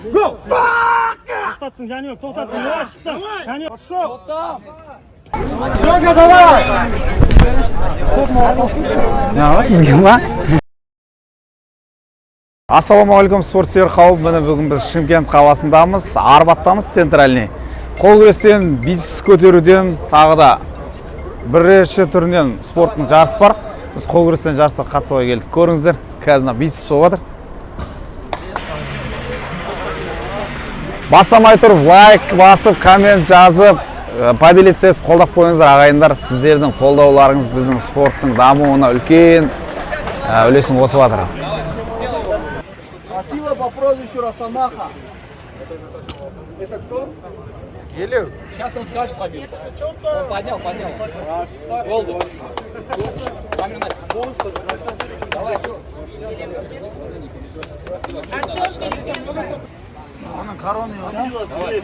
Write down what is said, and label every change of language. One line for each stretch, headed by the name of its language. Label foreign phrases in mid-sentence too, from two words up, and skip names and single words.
Uzbek: Go! To'xtatding, jani yo'q, to'xtatding. Yo'q, chiqdim. Jani yo'q.
Russian: Serёга, давай!
Kazakh: Ассалаумағалейкум, спортсүйер қауым. Міне бүгін біз Шымкент қаласындамыз, Арбаттамыз, центральный. Қол күрестен, бицепс көтеруден, тағы да бірінші түрінен спорттың жарысы бар. Біз қол күрестен жарысқа қатысуға келдік. Көріңіздер, қазір бицепс болып жатыр. Бастамай тұрып, лайк басып, коммент жазып, поделитсіз қолдап қойыңыздар, ағайындар. Сіздердің қолдауларыңыз біздің спорттың дамуына үлкен үлесін қосып жатыр.
Russian: Атила по прозвищу Росомаха. Это кто? Елеу. Сейчас он скажет побил. Он поднял. Голду. Давай. Атила зверь.